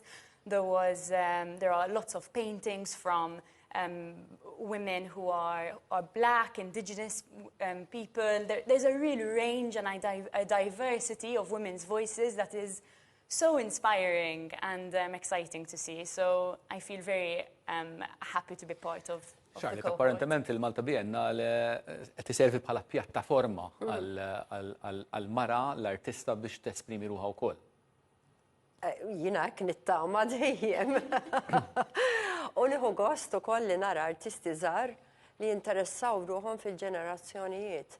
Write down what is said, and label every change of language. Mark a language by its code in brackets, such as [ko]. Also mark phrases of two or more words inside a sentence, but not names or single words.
[en] There are lots of paintings from women who are black, indigenous people. There's a real range and a diversity of women's voices that is so inspiring and exciting to see. So I feel very happy to be part of Charlotte, [mt] apparentement il-Malta Biennale qed iservi bħala pjattaforma għal-mara l-artista biex tesprimi ruħha wkoll. Jina nittama dejjem. U nieħu gost ukoll li nara artisti żgħar li jinteressaw ruħhom fil-ġenerazzjonijiet.